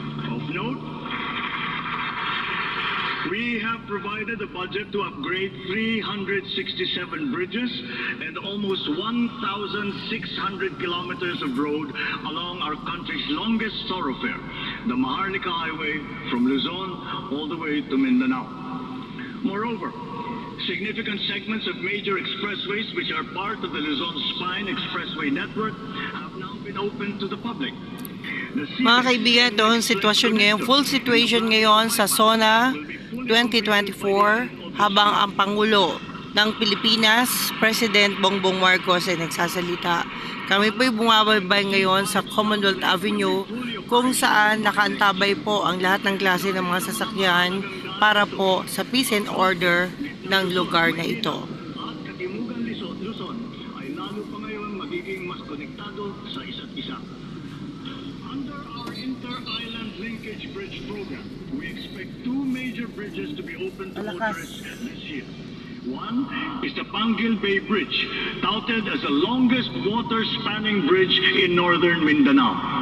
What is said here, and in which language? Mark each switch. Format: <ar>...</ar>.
<en>Of note, we have provided a budget to upgrade 367 bridges and almost 1,600 kilometers of road along our country's longest thoroughfare, the Maharlika Highway from Luzon all the way to Mindanao. Moreover, significant segments of major expressways which are part of the Luzon Spine Expressway network have now been opened to the public.</en> <tl>Mga kaibigan, ito ang sitwasyon ngayon,</tl> <en>full situation</en> <tl>ngayon sa SONA 2024 habang ang Pangulo ng Pilipinas, President Bongbong Marcos ay nagsasalita. Kami po'y bumababay ngayon sa Commonwealth Avenue kung saan nakaantabay po ang lahat ng klase ng mga sasakyan para po sa</tl> <en>peace and order</en> <tl>ng lugar na ito. At Katimugan Luzon ay lalo pa ngayon magiging mas konektado sa isa't isa.</tl> <en>Under our Inter-Island Linkage Bridge Program, we expect two major bridges to be opened to motorists this year. One is the Panguil Bay Bridge, touted as the longest water-spanning bridge in northern Mindanao.</en>